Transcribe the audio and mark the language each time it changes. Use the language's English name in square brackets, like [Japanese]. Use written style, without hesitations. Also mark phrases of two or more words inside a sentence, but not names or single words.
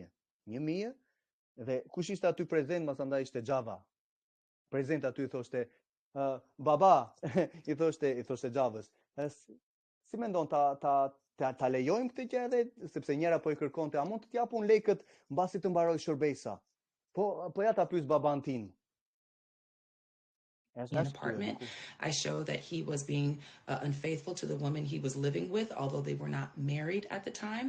[Albanian] 1.000 dhe kush ishte aty prezent, më thënë ishte Xhava. Prezent aty thoshte baba, i thoshte Xhavës. Si mendon ta lejojmë këtë gjë edhe sepse njëra po i kërkonte, a mund të japun lekët mbasi të mbaroj shërbesa. Po ja ta pyes baban tin. [English] In an apartment, I show that he was being unfaithful to the woman he was living with, although they were not married at the time.